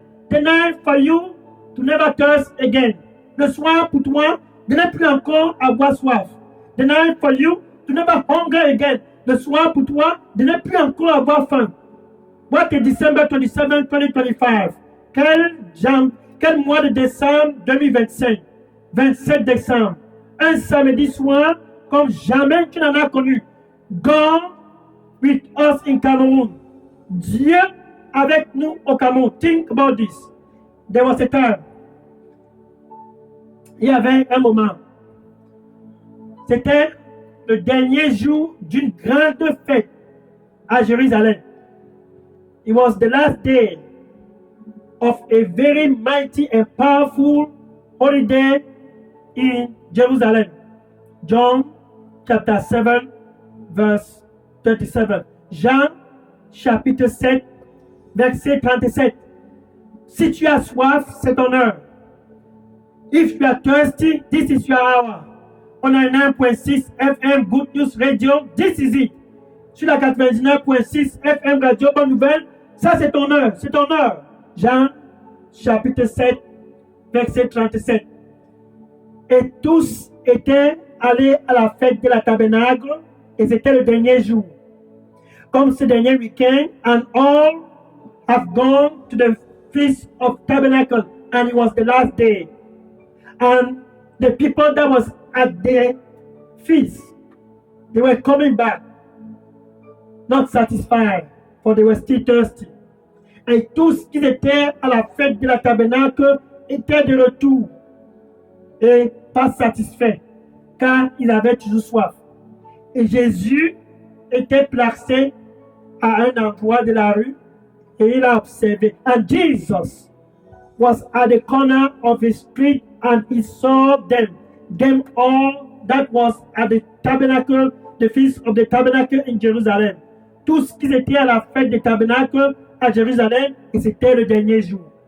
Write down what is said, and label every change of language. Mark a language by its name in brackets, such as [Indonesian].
[English] The night for you to never thirst again. [French] Le soir pour toi de ne plus encore avoir soif. [English] The night for you to never hunger again. [French] Le soir pour toi de ne plus encore avoir faim. [English] What is December 27, 2025? [French] Quel mois de décembre 2025? 27 décembre. Un samedi soir comme jamais tu n'en as connu. [English] God with us in Cameroon. [French] Dieu avec nous au Cameroun. [English] Think about this. There was a time. [French] Il y avait un moment. C'était le dernier jour d'une grande fête à Jérusalem. [English] It was the last day of a very mighty and powerful holiday in Jerusalem. John chapter 7, verse 37. [French] Jean chapitre 7, verset 37. Si tu as soif, c'est ton heure. [English] If you are thirsty, this is your hour. On a 9.6 FM Good News Radio, this is it. [French] Sur la 99.6 FM Radio Bonne Nouvelle, ça c'est ton heure, c'est ton heure. Jean chapitre 7, verset 37. Et tous étaient allés à la fête de la tabernacle, et c'était le dernier jour. Comme ce dernier week-end, [English] and all have gone to the feast of tabernacle, and it was the last day. And the people that was at the feast, they were coming back, not satisfied, for they were still thirsty. [French] Et tous qui étaient à la fête de la tabernacle étaient de retour et pas satisfaits, car ils avaient toujours soif. Et Jésus était placé à un endroit de la rue et il a observé. [English] And Jesus was at the corner of the street and he saw them all that was at the tabernacle, the feast of the tabernacle in Jerusalem. [French] Tous qui étaient à la fête des tabernacles à Jérusalem, et c'était le dernier jour.